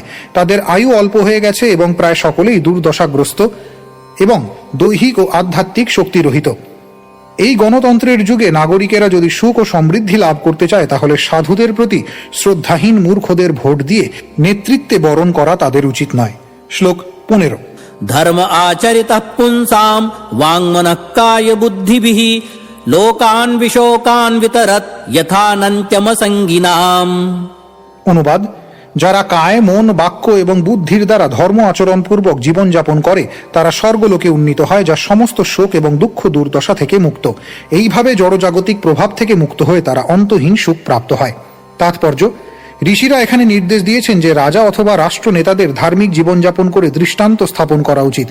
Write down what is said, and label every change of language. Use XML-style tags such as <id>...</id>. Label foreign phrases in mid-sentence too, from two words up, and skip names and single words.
<bn>তাদের আয়ু অল্প হয়ে গেছে এবং প্রায় সকলেই দুর্দশাগ্রস্ত এবং দৈহিক ও আধ্যাত্মিক শক্তিরহিত। এই গণতন্ত্রের যুগে নাগরিকেরা যদি সুখ ও সমৃদ্ধি লাভ করতে চায়, তাহলে সাধুদের প্রতি শ্রদ্ধাহীন মূর্খদের ভোট দিয়ে নেতৃত্বে বরণ করা তাদের উচিত নয়। শ্লোক 15।</bn> <sa>धर्म आचरितः पुंसां वाङ्मनः काय बुद्धिभिः लोकान् विशोकान् वितरत् यथानन्त्यमसङ्गिनाम्।</sa> <bn>অনুবাদ: যারা কায়, মন, বাক্য এবং বুদ্ধির দ্বারা ধর্ম আচরণ পূর্বক জীবনযাপন করে তারা স্বর্গলোকে উন্নীত হয়, যা সমস্ত শোক এবং দুঃখ দুর্দশা থেকে মুক্ত। এইভাবে জড়জাগতিক প্রভাব থেকে মুক্ত হয়ে তারা অন্তহীন সুখ প্রাপ্ত হয়। তাৎপর্য: ঋষিরা এখানে নির্দেশ দিয়েছেন যে রাজা অথবা রাষ্ট্র নেতাদের ধার্মিক জীবনযাপন করে দৃষ্টান্ত স্থাপন করা উচিত।</bn>